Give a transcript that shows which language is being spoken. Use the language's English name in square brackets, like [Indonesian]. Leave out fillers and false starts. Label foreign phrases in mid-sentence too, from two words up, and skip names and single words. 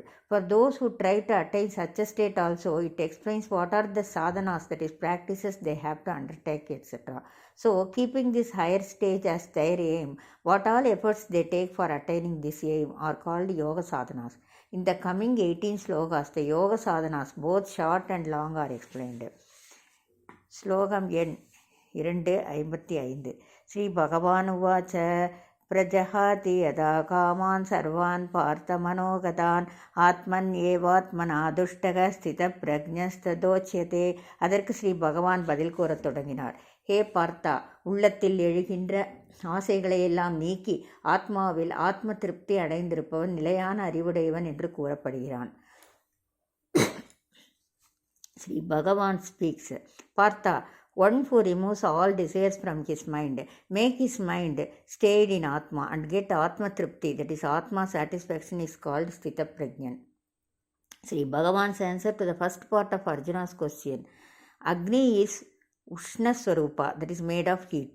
[English] For those who try to attain such a state also, it explains what are the sadhanas, that is practices they have to undertake, etc. So, keeping this higher stage as their aim, what all efforts they take for attaining this aim are called yoga sadhanas. In the coming 18 slokas, the yoga sadhanas, both short and long, are explained. Slokam 2:55. [Sanskrit] श्री भगवान् उवाच प्रजहाति यदा कामान् सर्वान् पार्थ मनोगतान् आत्मन्य् एवात्मना तुष्टः स्थित प्रज्ञस्तदोच्यते. [Tamil] அதற்கு ஸ்ரீ பகவான் பதில் கூறத் தொடங்கினார். ஹே பார்த்தா, உள்ளத்தில் எழுகின்ற ஆசைகளையெல்லாம் நீக்கி ஆத்மாவில் ஆத்ம திருப்தி அடைந்திருப்பவன் நிலையான அறிவுடையவன் என்று கூறப்படுகிறான். [English] Sri Bhagavan speaks. பார்த்தா, one who removes all desires from his mind, make his mind stayed in Atma and get [Sanskrit] आत्म तृप्ति, [English] that is Atma satisfaction, is called [Sanskrit] स्थित प्रज्ञन्. [English] Sri Bhagavan's answer to the first part of Arjuna's question. Agni is [Sanskrit] उष्ण स्वरूप, [English] that is made of heat.